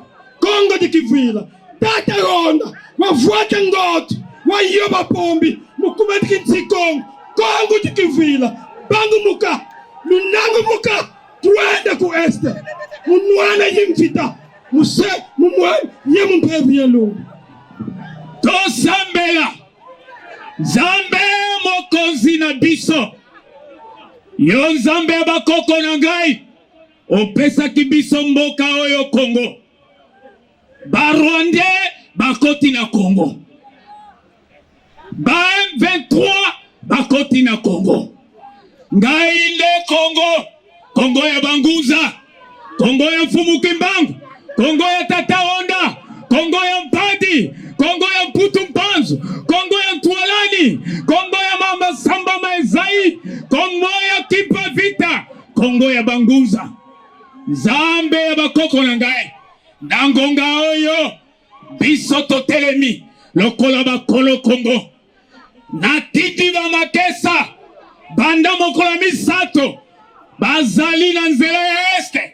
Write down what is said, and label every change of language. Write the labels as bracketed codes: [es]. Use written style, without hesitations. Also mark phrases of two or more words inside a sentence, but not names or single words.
[kg] Kongo di kifwila. Tata ronda. Wafuata ngoto. Wayoba pombi. Mukumati kinsikongo. Kongo di kifwila. Bangu muka. Lunangu muka. Tuende ku este. Munwana yimvita. Muse. Mumwana. Yemumpevi yelungu. [ln] Tosambela. Zambe mokonzi na biso. Yo Nzambe bakoko na ngai. Opesaki biso mboka oyo Kongo. Barwande bakoti na Kongo. Ba M23 bakoti na Kongo. Ngai nde Kongo. Kongo ya Bangunza. Kongo ya Mfumu Kimbangu. Kongo ya Tata Onda. Kongo ya Mpadi. Kongo ya Mputu Mpanzu. Kongo ya Ntwalani. Kongo ya Mama Samba Maezai. Kongo ya Kipa Vita. Kongo ya Bangunza. Nzambe ya bakoko na ngai. Nangonga oyo. Biso totelemi. Lokola bakolo Kongo. Natiti ba makesa. Banda mokola misato. Bazali na nzela ya este.